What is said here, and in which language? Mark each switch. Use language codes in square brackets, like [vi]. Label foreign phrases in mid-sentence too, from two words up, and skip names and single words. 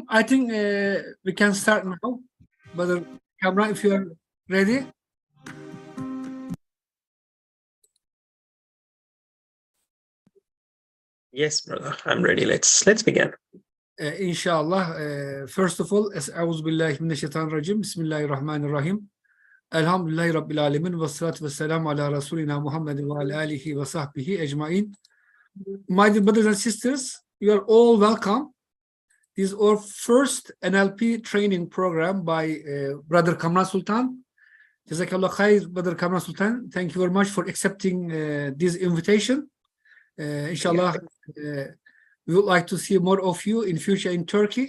[en] I think we can start now. Brother Kamran, if you are ready. Yes, brother, I'm ready. Let's begin. Inshallah. First of all, [ar] أعوذ بالله من الشيطان الرجيم. بسم الله الرحمن الرحيم. الحمد لله رب العالمين. والصلاة والسلام على رسولنا محمد وعلى آله وصحبه أجمعين. [en] My dear brothers and sisters, you are all welcome. This is our first NLP training program by Brother Kamran Sultan. [ar] جزاك الله خير, [en] Brother Kamran Sultan. Thank you very much for accepting this invitation. Inshallah, we would like to see more of you in future in Turkey.